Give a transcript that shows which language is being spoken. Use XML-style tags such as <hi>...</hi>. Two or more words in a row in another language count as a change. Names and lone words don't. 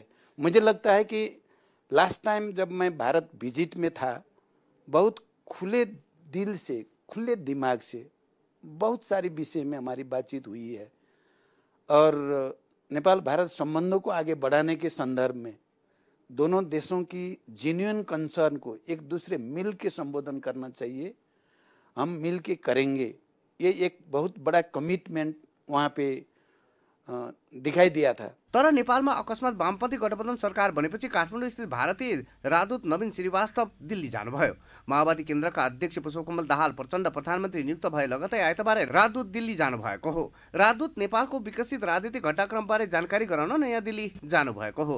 <hi>मुझे लगता है कि</hi> <en>last time</en> <hi>जब मैं भारत विजिट में था, बहुत खुले दिल से, खुले दिमाग से बहुत सारी विषय में हमारी बातचीत हुई है और नेपाल भारत संबंधों को आगे बढ़ाने के संदर्भ में दोनों देशों की</hi> <en>genuine concern</en> <hi>को एक दूसरे मिल के संबोधन करना चाहिए। हम मिल के करेंगे, ये एक बहुत बड़ा कमिटमेंट वहाँ पे दिखाई दिया था।</hi> <ne>तर नेपालमा अकस्मात वामपन्थी गठबन्धन सरकार बनेपछि काठमाडौँ स्थित भारतीय राजदूत नवीन श्रीवास्तव दिल्ली जानुभयो। माओवादी केन्द्रका अध्यक्ष पुष्पकमल दाहाल प्रचण्ड प्रधानमन्त्री नियुक्त भए लगतै आइतबार राजदूत दिल्ली जानुभएको हो। राजदूत नेपालको विकसित राजनीतिक घटनाक्रमबारे जानकारी गराउन नयाँ दिल्ली जानुभएको हो।</ne>